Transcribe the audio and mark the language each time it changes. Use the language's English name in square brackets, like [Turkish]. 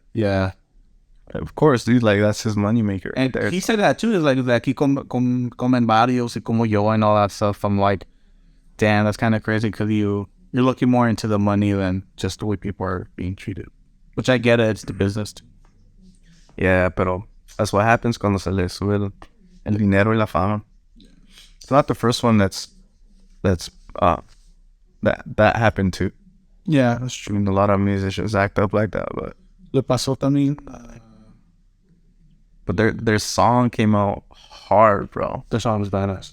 [English] yeah. Of course, dude. Like that's his moneymaker. And he said that too. Is like [Spanish] aquí comen varios y como yo [English] and all that stuff. I'm like, damn, that's kind of crazy because you're looking more into the money than just the way people are being treated. Which I get it. It's the business. [Spanish] Yeah, pero [English] that's what happens [Spanish] cuando se le sube el dinero y la fama. [English] It's not the first one that happened to. Yeah, that's I true. mean, a lot of musicians act up like that, but [Spanish] Le pasó también. [English] but their song came out hard, bro. The song was badass.